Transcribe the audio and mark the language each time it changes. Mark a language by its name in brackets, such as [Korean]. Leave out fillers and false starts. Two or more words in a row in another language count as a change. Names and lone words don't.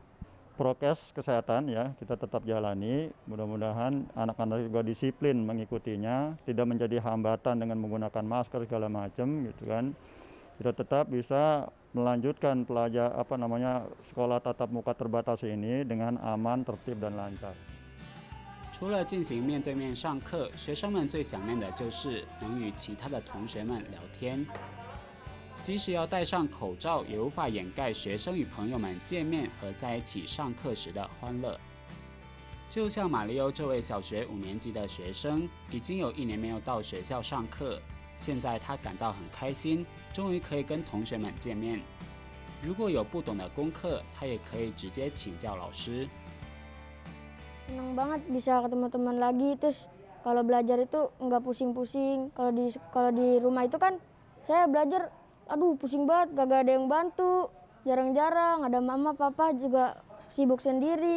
[Indonesian] Prokes kesehatan ya kita tetap jalani, mudah-mudahan anak-anak juga disiplin mengikutinya, tidak menjadi hambatan dengan menggunakan masker segala macam gitu kan. Kita tetap bisa melanjutkan sekolah tatap muka terbatas ini dengan aman, tertib dan lancar. [Chinese] 除了进行面对面上课，学生们最想念的就是能与其他的同学们聊天。即使要戴上口罩，也无法掩盖学生与朋友们见面和在一起上课时的欢乐。就像马里欧这位小学5年级的学生，已经有1年没有到学校上课，现在他感到很开心，终于可以跟同学们见面。如果有不懂的功课，他也可以直接请教老师。 [Indonesian] Senang banget bisa ketemu teman lagi, terus kalau belajar itu nggak pusing-pusing. Kalau di rumah itu kan saya belajar, aduh pusing banget, gak ada yang bantu, jarang-jarang, ada mama, papa juga sibuk sendiri.